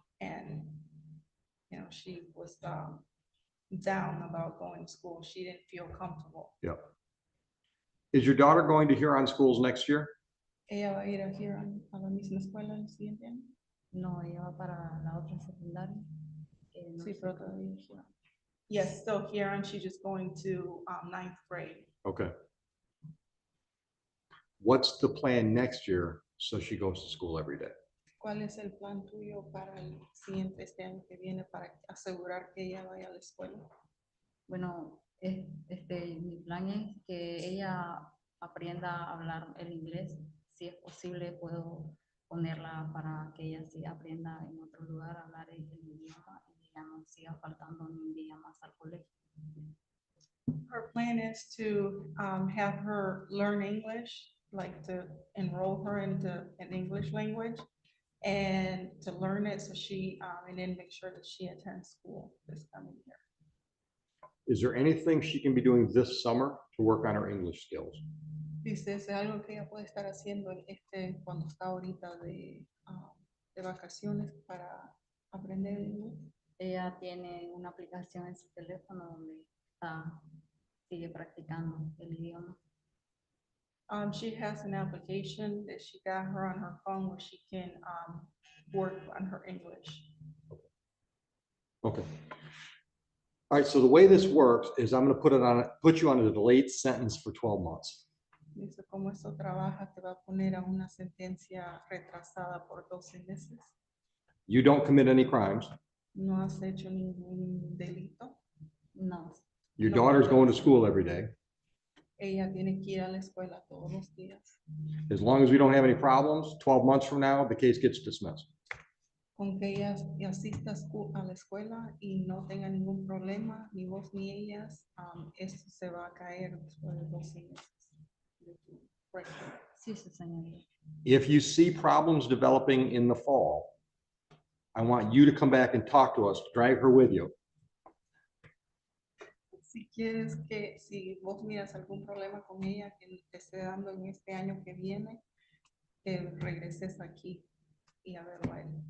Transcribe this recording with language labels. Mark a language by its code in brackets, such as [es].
[en] And she was down about going to school. She didn't feel comfortable. Yeah. Is your daughter going to Huron schools next year? [es] Ella va a ir a Huron a la misma escuela el siguiente año. No, ella va para la otra secundaria. No Sí, sé pero cómo. todavía [en] Huron. Yes, still Huron. She's just going to 9th grade. Okay. What's the plan next year so she goes to school every day? [es] ¿Cuál es el plan tuyo para el siguiente este año que viene para asegurar que ella vaya a la escuela? Bueno, mi plan es que ella aprenda a hablar el inglés. Si es posible, puedo ponerla para que ella sí aprenda en otro lugar a hablar el idioma y ya no siga faltando ni un día más al colegio. [en] Her plan is to have her learn English, like to enroll her into an English language and to learn it so she, and then make sure that she attends school this coming year. Is there anything she can be doing this summer to work on her English skills? [es] Dice, es algo que ella puede estar haciendo cuando está ahorita de vacaciones para aprender el inglés. Ella tiene una aplicación en su teléfono donde sigue practicando el idioma. [en] She has an application that she got her on her phone where she can work on her English. Okay. All right, so the way this works is I'm going to put you on a delayed sentence for 12 months. [es] Dice, como esto trabaja, te va a poner a una sentencia retrasada por 12 meses. [en] You don't commit any crimes. [es] no has hecho ningún delito. No. [en] Your No. daughter's going to school every day. [es] Ella tiene que ir a la escuela todos los días. [en] As long as we don't have any problems, 12 months from now, the case gets dismissed. [es] Con que ella asista a la escuela y no tenga ningún problema, ni vos ni ellas, esto se va a caer después de 12 meses. [en] Right. [es] Sí, sí, señorita. [en] If you see problems developing in the fall, I want you to come back and talk to us, drag her with you. [es] Si quieres que, si vos miras algún problema con ella que te esté dando en este año que viene, que regreses aquí y a verlo a él.